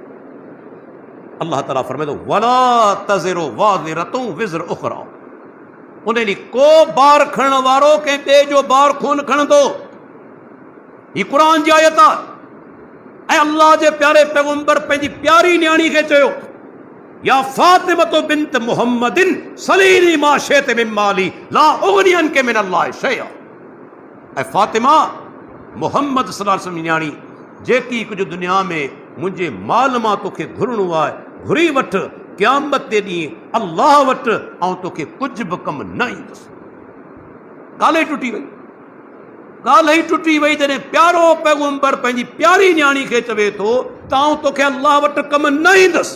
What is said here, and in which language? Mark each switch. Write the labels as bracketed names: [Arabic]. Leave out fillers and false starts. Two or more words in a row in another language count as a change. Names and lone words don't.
[Sindhi] अल्लाह ताला फरमाए थो [Arabic] ولا تزر وازرة وزر أخرى, [Sindhi] उन ॾींहुं को बार खणण वारो कंहिं ॿिए जो बार कोन खणंदो। ही क़ुरान जी आयत आहे। ऐं अल्लाह जे प्यारे पैगंबर पंहिंजी प्यारी न्याणी खे चयो, [Arabic] يا فاطمة بنت محمد سليني ما شئت من مالي لا أغني عنك من الله شيئا. [Sindhi] ऐं फातिमा मुहम्मद [Arabic] صلى الله عليه وسلم [Sindhi] न्याणी, जेकी कुझु दुनिया में मुंहिंजे माल मां तोखे घुरणो आहे घुरी वठ, क़यामत ते ॾींहुं अल्लाह वटि ऐं तोखे कुझु बि कमु न ईंदुसि। ॻाल्हि ई टुटी वई, ॻाल्हि ई टुटी वई जॾहिं प्यारो पैगंबर पंहिंजी प्यारी न्याणी खे चवे थो त आउं तोखे अल्लाह वटि कमु न ईंदुसि।